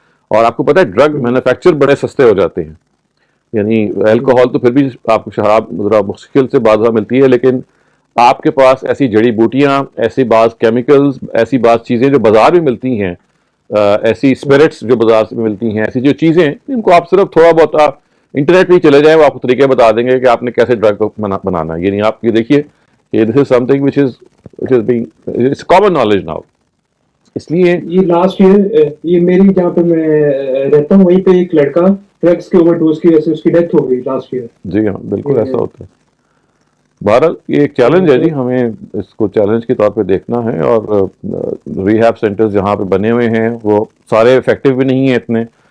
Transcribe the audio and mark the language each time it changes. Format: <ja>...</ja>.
<ur>اور آپ کو پتہ ہے ڈرگ مینوفیکچر بڑے سستے ہو جاتے ہیں. یعنی الکوہول تو پھر بھی آپ کو شراب ذرا مشکل سے بعض ملتی ہے, لیکن آپ کے پاس ایسی جڑی بوٹیاں, ایسی بعض کیمیکلز, ایسی بعض چیزیں جو بازار میں ملتی ہیں, ایسی اسپرٹس جو بازار سے ملتی ہیں, ایسی جو چیزیں ان کو آپ صرف تھوڑا بہت انٹرنیٹ پہ چلے جائیں, وہ آپ کو طریقے بتا دیں گے کہ آپ نے کیسے ڈرگ بنانا ہے. یعنی آپ یہ دیکھیے کہ</ur> <en>This is something which is being it's common knowledge now.</en> <ur>اس لیے یہ لاسٹ ایئر یہ میری جہاں پہ میں رہتا ہوں وہیں پہ ایک لڑکا ڈرگس کے اوور ڈوز کی وجہ سے اس کی ڈیتھ ہو گئی لاسٹ ایئر. جی ہاں بالکل ایسا ہوتا ہے. بہرحال یہ ایک چیلنج ہے جی, ہمیں اس کو چیلنج کے طور پہ دیکھنا ہے. اور ریہیب سینٹرز جہاں پہ بنے ہوئے ہیں وہ سارے افیکٹو بھی نہیں ہیں اتنے.</ur>